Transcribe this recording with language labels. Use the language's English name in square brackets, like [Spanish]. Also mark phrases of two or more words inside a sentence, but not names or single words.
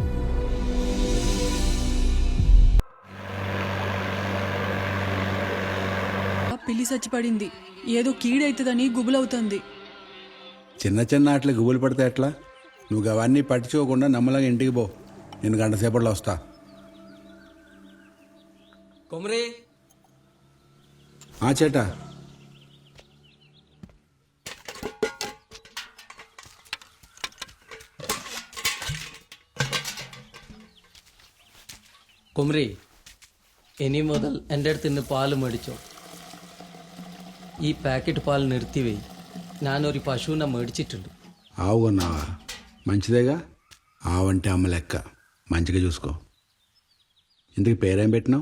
[Telugu] పిల్లి చచ్చిపడింది, ఏదో కీడైతుందని గుబులవుతుంది. చిన్న చిన్న ఆటలు గుబులు పడితే ఎట్లా? నువ్వు అవన్నీ పట్టించుకోకుండా నమ్మలాగా ఇంటికి పో. నేను గంట సేపట్లో వస్తా. కొమరే చేటా [Malayalam] കൊമറി ഇനി മുതൽ എൻ്റെ അടുത്ത് നിന്ന് പാല് മേടിച്ചോ. ഈ പാക്കറ്റ് പാൽ നിർത്തിവെയ്. ഞാനൊരു പശുവിനെ മേടിച്ചിട്ടുണ്ട്. [Telugu] ఆవు కొన్నావా? మంచిదేగా. ఆవంటే అమ్మ లెక్క, మంచిగా చూసుకో. ఇందుకు పేరేం పెట్టినావు?